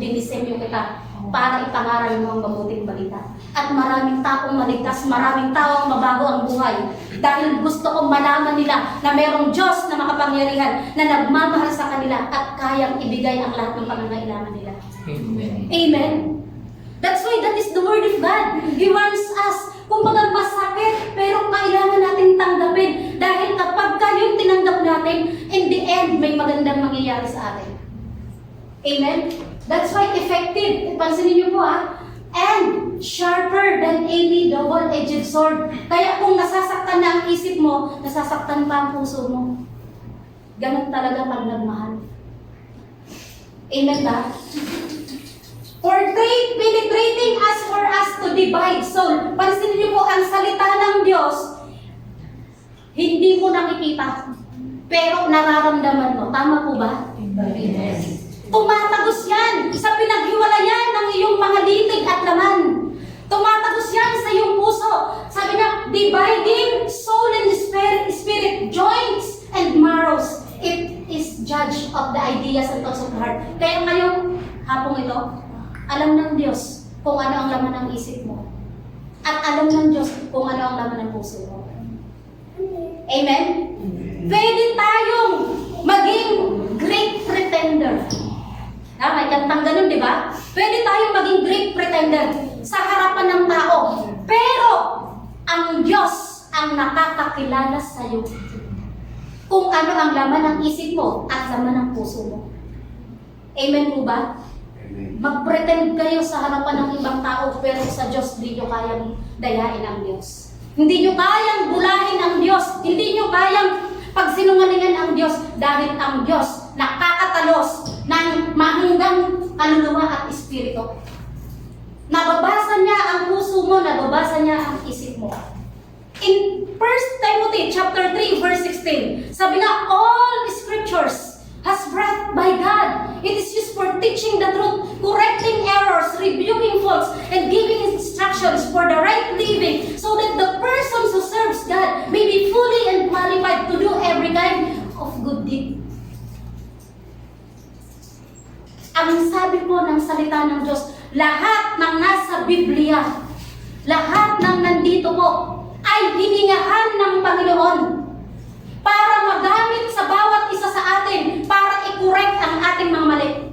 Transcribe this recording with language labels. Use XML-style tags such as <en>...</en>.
<tl>Dinisenyo kita para ipangaral mo ang mabuting balita. At maraming taong maligtas, maraming taong mabago ang buhay. Dahil gusto kong malaman nila na mayroong Diyos na makapangyarihan na nagmamahal sa kanila at kayang ibigay ang lahat ng pangangailangan nila. Amen. Amen.</tl> <en>That's why that is the word of God. He wants us.</en> <tl>Kung mga masakit, pero kailangan natin tanggapin. Dahil kapag yung tinanggap natin,</tl> <en>in the end,</en> <tl>may magandang mangyayari sa atin. Amen?</tl> <en>That's why effective.</en> <tl>Pansinin niyo po</tl> <en>and sharper than any double-edged sword.</en> <tl>Kaya kung nasasaktan na ang isip mo, nasasaktan pa ang puso mo. Ganun talaga pag nagmahal. Amen ba?</tl> <en>Penetrating as for us to divide soul.</en> <tl>Pansinin niyo po, ang salita ng Diyos, hindi mo nakikita, pero nararamdaman mo. Tama po ba? Yes. Tumatagos yan sa pinaghiwalayan ng iyong mga litig at laman. Tumatagos yan sa iyong puso. Sabi na,</tl> <en>dividing soul and spirit, joints and marrows. It is judge of the ideas and thoughts of the heart.</en> <tl>Kaya ngayong hapong ito, alam ng Diyos kung ano ang laman ng isip mo. At alam ng Diyos kung ano ang laman ng puso mo. Amen? Pwede tayong maging</tl> <en>great pretender.</en> <tl>May kantang ganun, di ba? Pwede tayong maging</tl> <en>great pretender</en> <tl>sa harapan ng tao. Pero, ang Diyos ang nakakakilala sa iyo kung ano ang laman ng isip mo at laman ng puso mo. Amen po ba? Mag-pretend kayo sa harapan ng ibang tao, pero sa Diyos di nyo kayang dayain ang Diyos. Hindi nyo kayang bulahin ang Diyos. Hindi nyo kayang pagsinungalingan ang Diyos dahil ang Diyos nakakatalos ng mahanggang kaluluwa at espiritu. Nababasa niya ang puso mo, nababasa niya ang isip mo.</tl> <en>In 1 Timothy chapter 3 verse 16,</en> <tl>sabi na,</tl> <en>all scriptures has breathed by God. It is used for teaching the truth, correcting errors, rebuking faults, and giving instructions for the right living, so that the person who serves God may be fully and qualified to do every kind of good deed.</en> <tl>Ang sabi po ng salita ng Diyos, lahat ng nasa Biblia, lahat ng nandito po, ay hiningahan ng Panginoon para magamit sa bawat isa sa atin para i-correct ang ating mga mali.</tl>